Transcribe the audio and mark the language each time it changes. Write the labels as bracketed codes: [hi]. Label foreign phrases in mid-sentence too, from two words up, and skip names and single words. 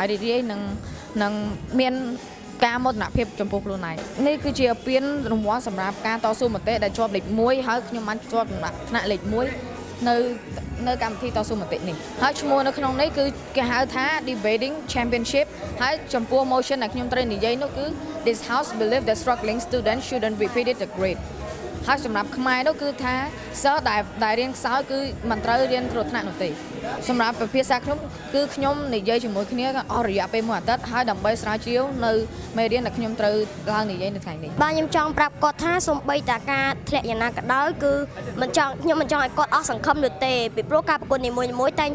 [km] រីករាយនឹងមានការមោទនភាពចំពោះខ្លួនឯងនេះគឺជាពានរង្វាន់សម្រាប់ការតស៊ូមតិដែលជាប់លេខ1ហើយខ្ញុំបានជា ប់ថ្នាក់លេខ1នៅកម្មវិធីតស៊ូមតិនេះហើយឈ្មោះនៅក្នុងនេះគឺគេហៅថា Debating Championship ហើយចំពោះ motion ដែលខ្ញុំត្រូវនិយាយនោះគឺ [en] This house believes that struggling students shouldn't repeat the grade [km] ហើយសម្រាប់ខ្មែរនោះគឺថាសិស្សដែលរៀនខ្សោយគឺមិនត្រូវរៀនគ្រោះថ្នាក់នោះទេសម្រាប់ភាសាខ្ញុំគឺខ្ញុំនិយាយជាមួយគ្នាអស់រយៈពេល1អាទិត្យហើយដើម្បីស្រាវជ្រាវនៅមេរៀនដែលខ្ញុំត្រូវឡើងនិយាយនៅថ្ងៃនេះ បាទខ្ញុំចង់ប្រាប់គាត់ថាសូម្បីតែការធ្លាក់យ៉ាងណាក៏ដោយគឺខ្ញុំមិនចង់ឲ្យគាត់អស់សង្ឃឹមនោះទេពីព្រោះការប្រកួតនីមួយៗតែង